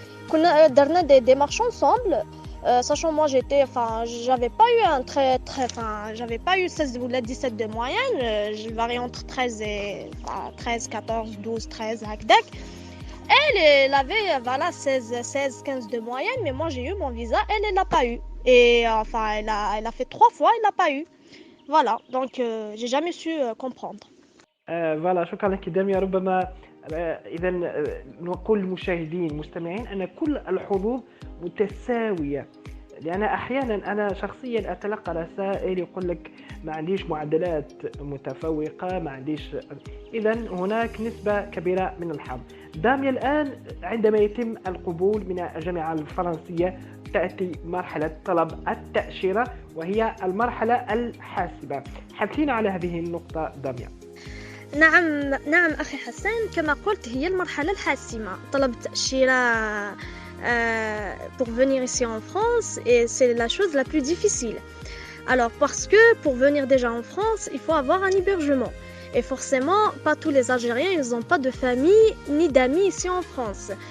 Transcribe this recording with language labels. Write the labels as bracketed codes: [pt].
[ar] كنا درنا [fr] des démarches ensemble. Sachant moi j'avais pas eu j'avais pas eu 16 ou 17 de moyenne, je variais entre 13, 14, 12, 13 [ar] هكذاك. [fr] Elle avait voilà 16, 15 de moyenne, mais moi j'ai eu mon visa, elle l'a pas eu. Et elle a fait 3 fois, elle l'a pas eu. Voilà, donc j'ai jamais su comprendre. [ar] فوالا شكرا لك داميا. ربما إذا نقول للمشاهدين المستمعين أن كل الحظوظ متساوية، لأن أحيانا أنا شخصيا أتلقى رسائل يقول لك ما عنديش معدلات متفوقة، ما عنديش. إذا هناك نسبة كبيرة من الحظ. داميا الآن عندما يتم القبول من الجامعة الفرنسية تأتي مرحلة طلب التأشيرة، وهي المرحلة الحاسمة. حدثينا على هذه النقطة داميا. نعم أخي حسان، كما قلت هي المرحلة الحاسمة. طلب التأشيرة [fr] pour venir ici en France, et c'est la chose la plus difficile. Alors parce que pour venir déjà en France, il faut avoir un hébergement. Et forcément, pas tous les Algériens, ils n'ont pas de famille ni d'amis ici en France.